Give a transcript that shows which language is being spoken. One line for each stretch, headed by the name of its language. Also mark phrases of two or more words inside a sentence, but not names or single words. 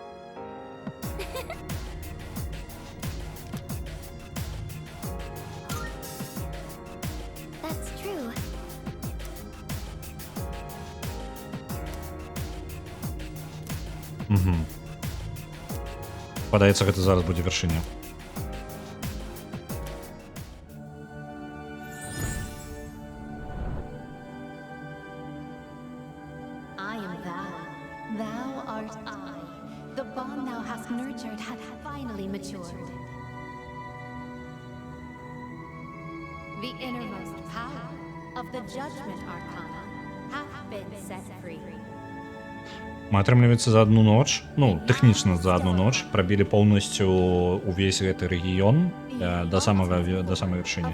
Belarusian: Угу. Падаецца, гэта зараз будзе вяршыня.
English: I am thou. Thou art I. The bond thou hast nurtured hath finally matured. The innermost power of the Judgment Arcana hath been set free.
Belarusian: Мы, атрымліваецца, за одну ноч, ну, тэхнічна за одну ноч прабілі поўнасцю увесь гэты рэгіён да самай вяршыні.